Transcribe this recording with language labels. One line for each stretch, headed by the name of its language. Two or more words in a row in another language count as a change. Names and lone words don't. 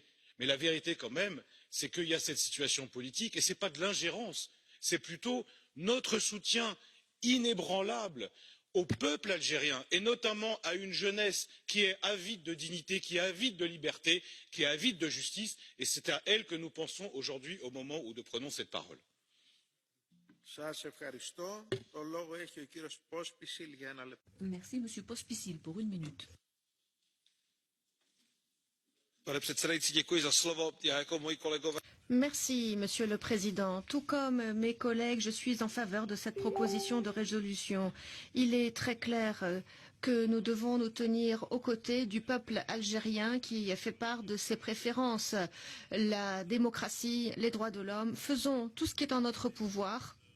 French: Mais la vérité quand même, c'est qu'il y a cette situation politique et ce n'est pas de l'ingérence, c'est plutôt notre soutien inébranlable au peuple algérien et notamment à une jeunesse qui est avide de dignité, qui est avide de liberté, qui est avide de justice, et c'est à elle que nous pensons aujourd'hui au moment où nous prenons cette parole. Merci, Monsieur Pospíšil, pour 1 minute.
Czech: Pane předsedající, děkuji za slovo. Já jako moji kolegové.
French: Merci, Monsieur le Président. Tout comme mes collègues, je suis en faveur de cette proposition de résolution. Il est très clair que nous devons nous tenir aux côtés du peuple algérien qui fait part de ses préférences. La démocratie, les droits de l'homme, faisons tout ce qui est en notre pouvoir.